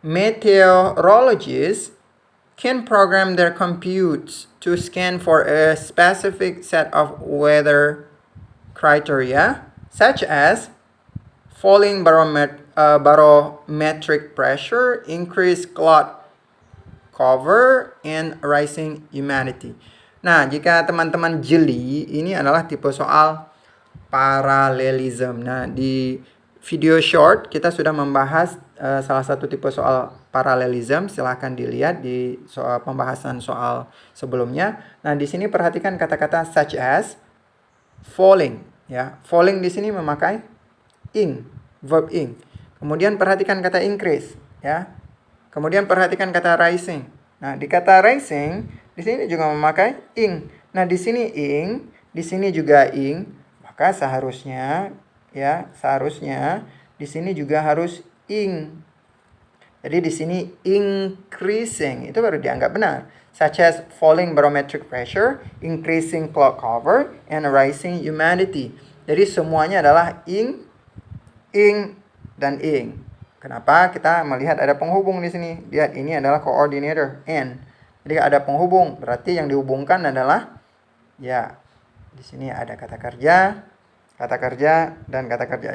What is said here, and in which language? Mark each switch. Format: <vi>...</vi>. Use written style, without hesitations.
<en>Meteorologists can program their computers to scan for a specific set of weather criteria, such as falling barometric pressure, increased cloud cover, and rising humidity.</en> <id>Nah, jika teman-teman jeli, ini adalah tipe soal parallelism. Nah, di video short kita sudah membahas salah satu tipe soal parallelism. Silahkan dilihat di soal pembahasan soal sebelumnya. Nah, di sini perhatikan kata-kata such as, falling, ya. Falling di sini memakai ing, verb ing. Kemudian perhatikan kata increase, ya. Kemudian perhatikan kata rising. Nah, di kata rising di sini juga memakai ing. Nah, di sini ing, di sini juga ing, maka seharusnya, ya, di sini juga harus ing. Jadi di sini increasing itu baru dianggap benar.</id> <en>Such as falling barometric pressure, increasing cloud cover, and rising humidity. Jadi semuanya adalah ing, dan ing. Kenapa? Kita melihat ada penghubung di sini. Lihat, ini adalah coordinator n. Jadi ada penghubung, berarti yang dihubungkan adalah, ya, di sini ada kata kerja, dan kata kerja.</en>